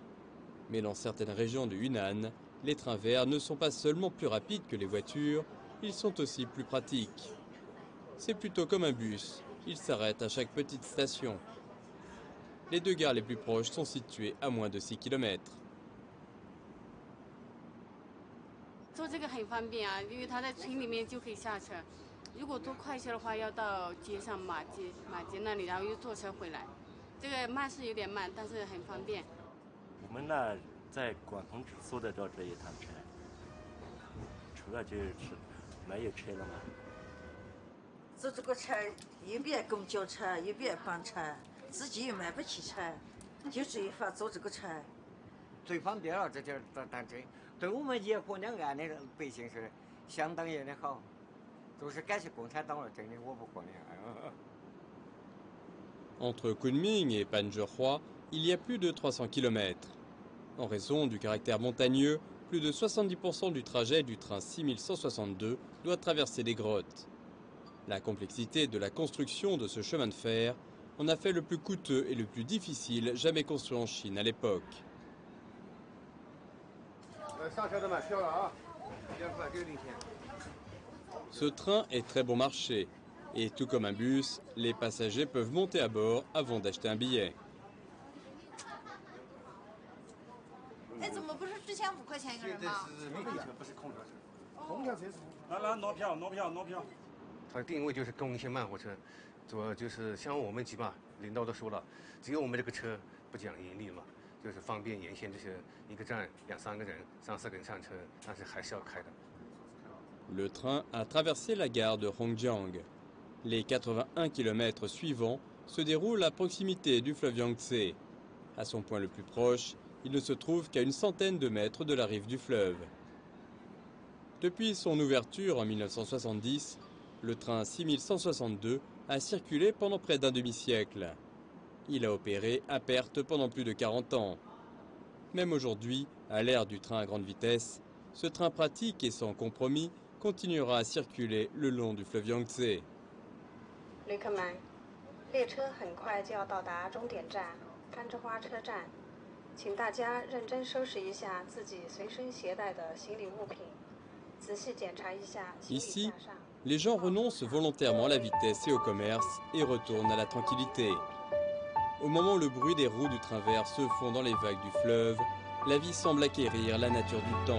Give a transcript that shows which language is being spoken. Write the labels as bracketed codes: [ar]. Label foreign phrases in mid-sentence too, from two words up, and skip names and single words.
[fr] Mais dans certaines régions du Hunan, les trains verts ne sont pas seulement plus rapides que les voitures, ils sont aussi plus pratiques. C'est plutôt comme un bus, il s'arrête à chaque petite station. Les 2 gares les plus proches sont situées à moins de 6 km. [zh] 坐这个很方便啊，因为它在村里面就可以下车。如果坐快车的话，要到街上马街那里，然后又坐车回来。这个慢是有点慢，但是很方便。我们那在广东只坐得着这一趟车，除了就是没有车了嘛。坐这个车，一边公交车，一边班车，自己又买不起车，就这法坐这个车。最方便了，这点单车，对我们野河两岸的百姓是相当也的好，都是感谢共产党了，真的我不可能。 [fr] Entre Kunming et Panzhihua, il y a plus de 300 km. En raison du caractère montagneux, plus de 70% du trajet du train 6162 doit traverser des grottes. La complexité de la construction de ce chemin de fer en a fait le plus coûteux et le plus difficile jamais construit en Chine à l'époque. Ce train est très bon marché. Et tout comme un bus, les passagers peuvent monter à bord avant d'acheter un billet. [zh] 哎，怎么不是之前5块钱一个人吗？不是空车，空车是。来挪票。它定位就是公线慢火车，主要就是像我们急嘛，领导都说了，只有我们这个车不讲盈利嘛，就是方便沿线这些一个站2、3个人、3、4个人上车，但是还是要开的。 [fr] Le train a traversé la gare de Hongjiang. Les 81 km suivants se déroulent à proximité du fleuve Yangtze. À son point le plus proche, il ne se trouve qu'à une centaine de mètres de la rive du fleuve. Depuis son ouverture en 1970, le train 6162 a circulé pendant près d'un demi-siècle. Il a opéré à perte pendant plus de 40 ans. Même aujourd'hui, à l'ère du train à grande vitesse, ce train pratique et sans compromis continuera à circuler le long du fleuve Yangtze. [zh] 旅客们，列车很快就要到达终点站番之花车站。请大家认真收拾一下自己随身携带的行李物品，仔细检查一下行李 [fr] Ici, [zh] 架上。 [fr] les gens renoncent volontairement à la vitesse et au commerce et retournent à la tranquillité. Au moment où le bruit des roues du train vert se fond dans les vagues du fleuve, la vie semble acquérir la nature du temps.